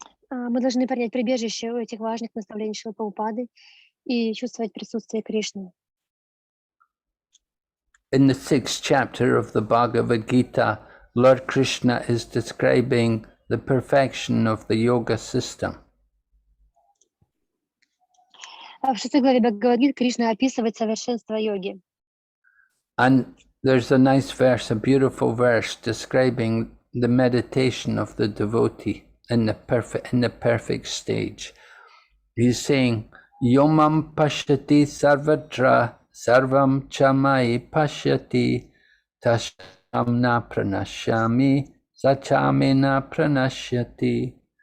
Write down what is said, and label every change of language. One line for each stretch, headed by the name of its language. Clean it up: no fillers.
Russian: Мы должны принять прибежище у этих важных наставлений Шрилы Прабхупады и чувствовать присутствие Кришны.
English: In the 6th chapter of the Bhagavad Gita, Lord Krishna is describing the perfection of the yoga system.
Russian: В 6 главе Бхагавад-гиты Кришна описывает совершенство йоги.
English: And there's a nice verse, a beautiful verse, describing the meditation of the devotee in the perfect stage. He's saying,
Sanskrit: Yomam pashyati sarvatra sarvam chamai pashyati tasham na pranashyami sachame na pranashyati.